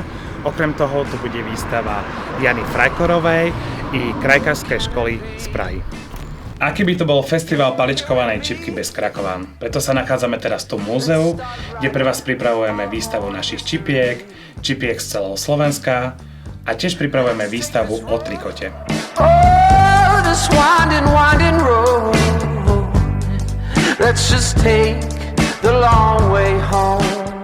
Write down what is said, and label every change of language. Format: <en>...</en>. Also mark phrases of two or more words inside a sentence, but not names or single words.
<sl>Okrem toho tu bude výstava Jany Frajkorovej i krajkárskej školy z Prahy. Aký by to bol festival paličkovanej čipky bez Krakovan? Preto sa nachádzame teraz tu v múzeu, kde pre vás pripravujeme výstavu našich čipiek, čipiek z celého Slovenska a tiež pripravujeme výstavu o trikote.</sl> <en>Oh, this winding road. Let's just take the long way home.</en>